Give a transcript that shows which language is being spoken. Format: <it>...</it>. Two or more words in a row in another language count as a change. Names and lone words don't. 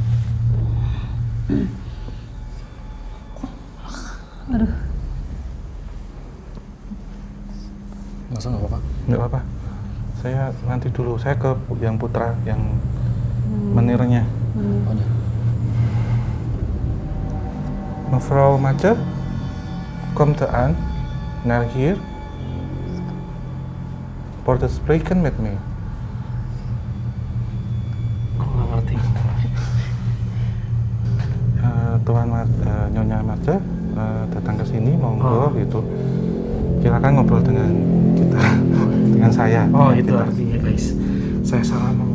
<id>Aduh. Nggak usah, nggak apa-apa. Nggak apa-apa. Saya nanti dulu. Saya ke yang putra, yang menirnya. Oh, ya.</id> <nl>Mevrouw Mace, komt aan naar hier voor te spreken met me.</nl> <id>Aku nggak ngerti. Nyonya Mace datang ke sini, monggo gitu. Silakan ngobrol dengan kita. dengan saya. Oh itu Gitu. artinya guys. Saya salah ngomong.</id>